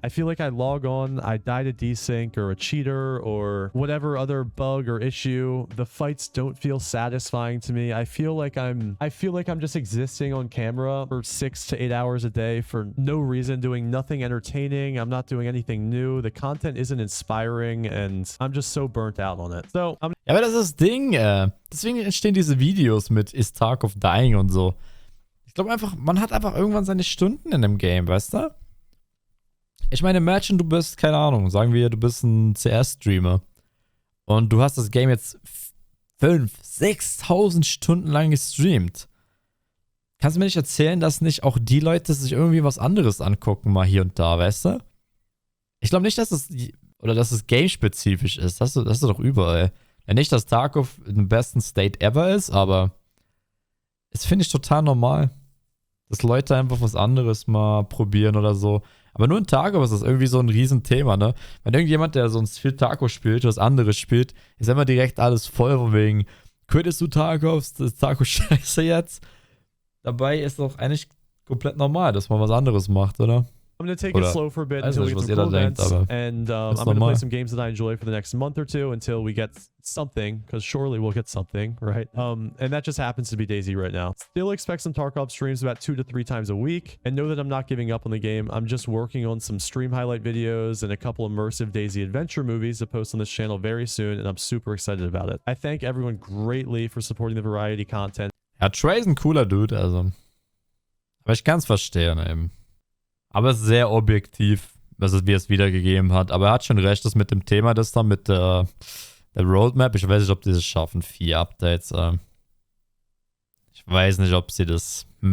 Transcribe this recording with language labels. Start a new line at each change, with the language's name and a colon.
English: I feel like I log on, I die to desync or a cheater or whatever other bug or issue. The fights don't feel satisfying to me. I feel like I'm just existing on camera for 6 to 8 hours a day for no reason, doing nothing entertaining. I'm not doing anything new. The content isn't inspiring, and I'm just so burnt out on it. So I'm
German: Ja, aber das ist das Ding. Deswegen entstehen diese Videos mit Ist Tarkov Dying und so. Ich glaube einfach, man hat einfach irgendwann seine Stunden in dem Game, weißt du? Ich meine, imagine, du bist, keine Ahnung, sagen wir, du bist ein CS-Streamer und du hast das Game jetzt 5.000, 6.000 Stunden lang gestreamt. Kannst du mir nicht erzählen, dass nicht auch die Leute sich irgendwie was anderes angucken, mal hier und da, weißt du? Ich glaube nicht, dass es game-spezifisch ist. Das ist doch überall. Ja, nicht, dass Tarkov im besten State ever ist, aber es finde ich total normal, dass Leute einfach was anderes mal probieren oder so. Aber nur in Tarkov ist das irgendwie so ein Riesenthema, ne? Wenn irgendjemand, der sonst viel Tarkov spielt, was anderes spielt, ist immer direkt alles voll von wegen, quittest du Tarkov? Ist Tarkov scheiße jetzt? Dabei ist doch eigentlich komplett normal, dass man was anderes macht, oder?
English: I'm going to take it slow for a bit until we get some cool events, and I'm going to play some games that I enjoy for the next month or two until we get something, because surely we'll get something, right? And that just happens to be DayZ right now. Still expect some Tarkov streams about 2 to 3 times a week, and know that I'm not giving up on the game. I'm just working on some stream highlight videos and a couple immersive DayZ adventure movies to post on this channel very soon, and I'm super excited about it. I thank everyone greatly for supporting the variety content.
German: Ja, Trey ist ein cooler Dude, also. Aber ich kann es verstehen, eben. Aber es ist sehr objektiv, wie er es wiedergegeben hat. Aber er hat schon recht, das mit dem Thema, das da mit der Roadmap. Ich weiß nicht, ob die das schaffen. 4 Updates. Ich weiß nicht, ob sie das...